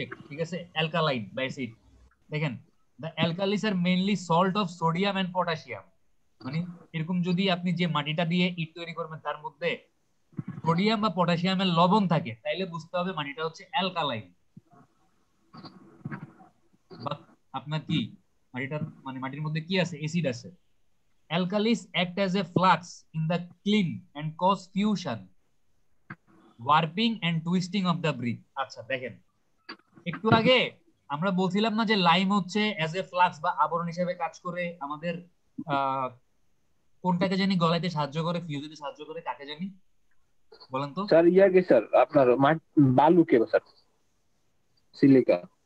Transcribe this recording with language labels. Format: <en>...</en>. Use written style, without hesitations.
<bn>ঠিক আছে, অ্যালকালাইন বা অ্যাসিড। দেখেন</bn> <en>the alkalis are mainly salt of sodium and potassium।</en> <bn>মানে এরকম যদি আপনি যে মাটিটা দিয়ে ইট তৈরি করবেন তার মধ্যে সোডিয়াম বা পটাশিয়ামের লবণ থাকে, তাইলে বুঝতে হবে মাটিটা হচ্ছে অ্যালকালাইন। বা আপনার কি মাটিটার মানে মাটির মধ্যে কি আছে, অ্যাসিড আছে।</bn> <en>alkalis act as a flux in the clean and cause fusion, warping and twisting of the brick।</en> <bn>আচ্ছা দেখেন, একটু আগে আমরা বলছিলাম না যে লাইম হচ্ছে অ্যাজ এ ফ্লাক্স বা আবরণ হিসেবে কাজ করে, আমাদের কোনটাকে জানি গলাইতে সাহায্য করে, ফিউজ দিতে সাহায্য করে, কাকে জানি বলেন তো? স্যার ইয়াকে স্যার আপনার বালুকে স্যার, সিলিকা।</bn>